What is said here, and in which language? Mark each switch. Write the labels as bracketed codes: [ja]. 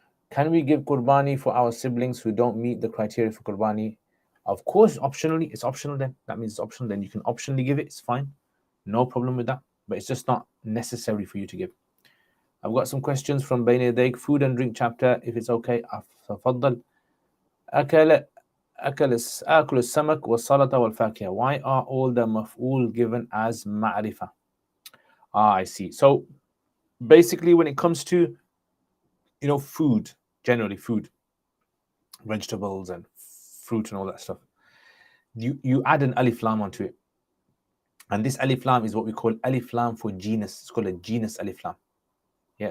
[en] Can we give Qurbani for our siblings who don't meet the criteria for Qurbani? Of course, optionally. It's optional then. That means it's optional. Then you can optionally give it. It's fine. No problem with that. But it's just not necessary for you to give. I've got some questions from Bain Yadayk, food and drink chapter, if it's okay. [ar] تفضل. أكل السمك والسلطة والفاكهة. [en] Why are all the maf'ul given as ma'rifah? I see. So basically, when it comes to food, generally food, vegetables and fruit and all that stuff, you add an alif lam onto it, and this alif lam is what we call alif lam for genus. It's called a genus alif lam. Yeah.